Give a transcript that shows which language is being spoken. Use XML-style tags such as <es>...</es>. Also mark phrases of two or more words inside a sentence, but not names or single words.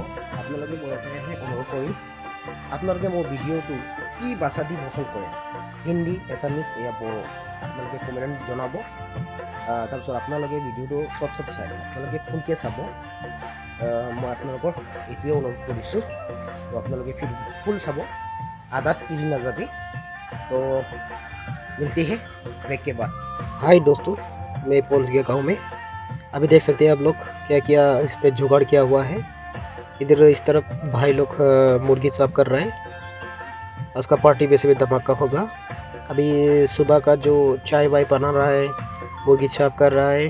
<as>আপোনালোকে মই এটাহে অনুৰোধ কৰিম, আপোনালোকে মোৰ ভিডিঅ'টো কি ভাষা দি পচন্দ কৰে, হিন্দী, এছামিছ, এয়া বড়ো, আপোনালোকে কমেণ্ট জনাব। তাৰপিছত আপোনালোকে ভিডিঅ'টো চট চাই আপোনালোকে কোনকৈ চাব, মই আপোনালোকক এইটোৱে অনুৰোধ কৰিছোঁ। তো আপোনালোকে ফুল চাব,</as> <hi>आदत पीढ़ी ना जाती। तो मिलती है ब्रेक के बाद। हाय दोस्तों, मैं पहुंच गया गांव में। अभी देख सकते हैं आप लोग क्या क्या इस पे जुगाड़ किया हुआ है। इधर इस तरफ भाई लोग मुर्गी साफ कर रहे हैं। उसका पार्टी वैसे भी धमाका होगा। अभी सुबह का जो चाय वाय बना रहा है, मुर्गी साफ कर रहा है।</hi>